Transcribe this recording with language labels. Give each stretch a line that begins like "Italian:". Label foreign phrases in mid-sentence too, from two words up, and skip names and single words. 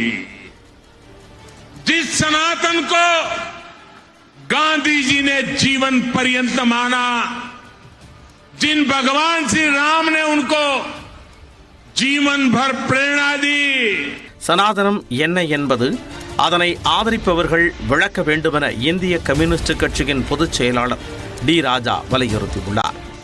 Hindi: जिस सनातन को गांधी जी ने जीवन पर्यंत माना, जिन भगवान श्री राम ने उनको जीवन भर प्रेरणा दी.
Tamil: சனாதனம் என்ன என்பது அதனை ஆதரிப்பவர்கள் விளக்க வேண்டுமென இந்திய கம்யூனிஸ்ட் கட்சியின் பொதுச் செயலாளர் டி ராஜா வலியுறுத்தியுள்ளார்.